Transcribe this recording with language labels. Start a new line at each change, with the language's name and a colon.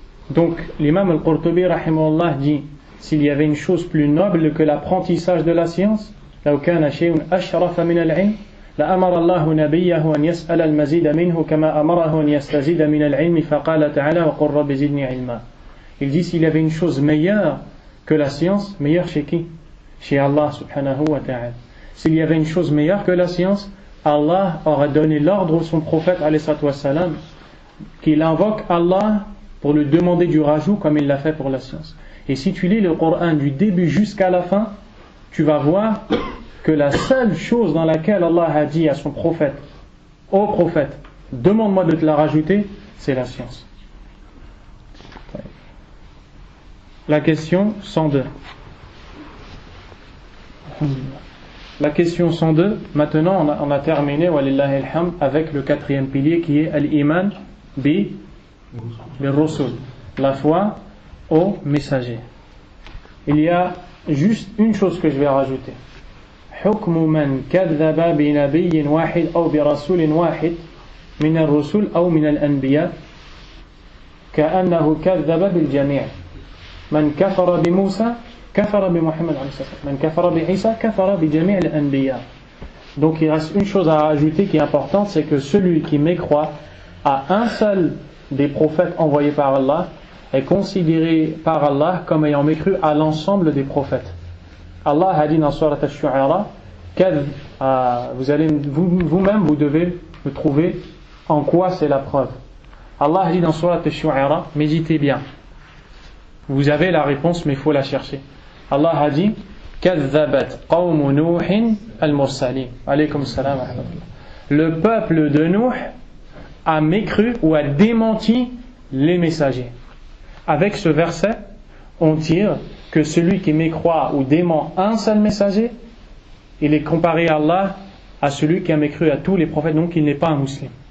French: Donc l'imam al-Qurtubi rahimahullah dit: s'il y avait une chose plus noble que l'apprentissage de la science,
Arabic: لو كان شيء أشرف من العلم لأمر الله نبيه أن يسأل المزيد منه كما أمره أن يستزيد من العلم فقال تعالى وقل رب زدني علما.
French: Il dit: s'il y avait une chose meilleure que la science, meilleure chez qui? Chez Allah subhanahu wa ta'ala. S'il y avait une chose meilleure que la science, Allah aurait donné l'ordre à son prophète alayhi salatu wassalam qu'il invoque Allah pour lui demander du rajout comme il l'a fait pour la science. Et si tu lis le Coran du début jusqu'à la fin, tu vas voir que la seule chose dans laquelle Allah a dit à son prophète: ô prophète, demande-moi de te la rajouter, c'est la science. La question 102. La question 102, maintenant on a terminé, walillahi alhamd, avec le quatrième pilier qui est al-iman bi rusul, la foi aux messagers. Il y a juste une chose que je vais rajouter.
Arabic: حكم من كذب بنبي واحد أو برسول واحد من الرسل أو من الأنبياء كأنه كذب بالجميع. من كفر بموسى كفر بمحمد عليه الصلاة والسلام. من كفر بعيسى كفر بجميع الأنبياء.
French: Donc il reste une chose à rajouter qui est importante, c'est que celui qui mécroit à un seul des prophètes envoyés par Allah est considéré par Allah comme ayant mécru à l'ensemble des prophètes. Allah a dit dans Surat Ash-Shu'ara, vous-même vous devez me trouver en quoi c'est la preuve. Allah a dit dans Surat Ash-Shu'ara, méditez bien. Vous avez la réponse, mais il faut la chercher. Allah a dit:
Arabic: كَذَّبَتْ قَوْمُ نُوحٍ الْمُرْسَلِينَ. Alaykum salam wa rahmatullah.
French: Le peuple de Nuh a mécru ou a démenti les messagers. Avec ce verset, on tire que celui qui mécroit ou dément un seul messager, il est comparé à Allah à celui qui a mécru à tous les prophètes, donc il n'est pas un musulman.